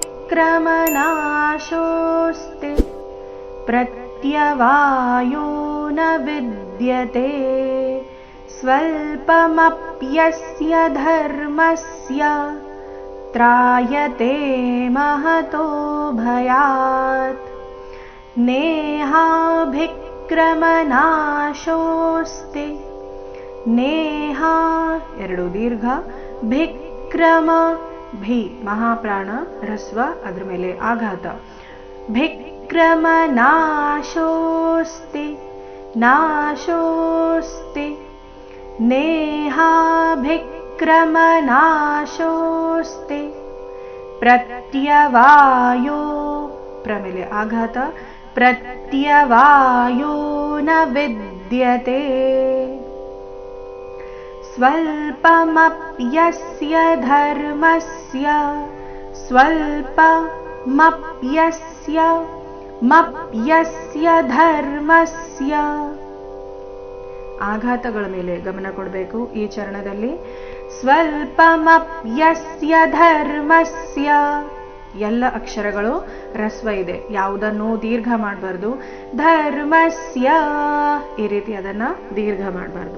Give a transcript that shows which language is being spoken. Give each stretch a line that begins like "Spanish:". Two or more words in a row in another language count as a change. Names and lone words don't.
Sanskrit: विक्रमनाशोऽस्ति प्रत्यवायो न विद्यते स्वल्पमप्यस्य धर्मस्य त्रायते महतो भयात् नेहाभिक्रमनाशोऽस्ति नेहा
Kannada: ಎರಡು ದೀರ್ಘ ಭಿಕ್ರಮ ಭಿ ಮಹಾಪ್ರಾಣ ಹ್ರಸ್ವ ಅದ್ರ ಮೇಲೆ ಆಘಾತ
Sanskrit: ಭಿಕ್ರಮನಾಶೋಸ್ತಿ ನಾಶೋಸ್ತಿ ನೇಹಾಭಿಕ್ರಮನಾಶೋಸ್ತಿ ಪ್ರತ್ಯವಾಯೋ
Kannada: ಪ್ರಮೇಲೆ ಆಘಾತ
Sanskrit: ಪ್ರತ್ಯವಾಯೋ ನ ವಿದ್ಯತೆ ಸ್ವಲ್ಪಮಪ್ಯಸ್ಯ ಧರ್ಮಸ್ಯ ಸ್ವಲ್ಪಮಪ್ಯಸ್ಯ ಮಪ್ಯಸ್ಯ ಧರ್ಮಸ್ಯ
Kannada: ಆಘಾತಗಳ ಮೇಲೆ ಗಮನ ಕೊಡಬೇಕು ಈ ಚರಣದಲ್ಲಿ.
Sanskrit: ಸ್ವಲ್ಪಮಪ್ಯಸ್ಯ ಧರ್ಮಸ್ಯ
Kannada: ಎಲ್ಲ ಅಕ್ಷರಗಳು ರಸ್ವ ಇದೆ, ಯಾವುದನ್ನು ದೀರ್ಘ ಮಾಡಬಾರ್ದು. ಧರ್ಮಸ್ಯ ಈ ರೀತಿ ಅದನ್ನ ದೀರ್ಘ ಮಾಡಬಾರ್ದು.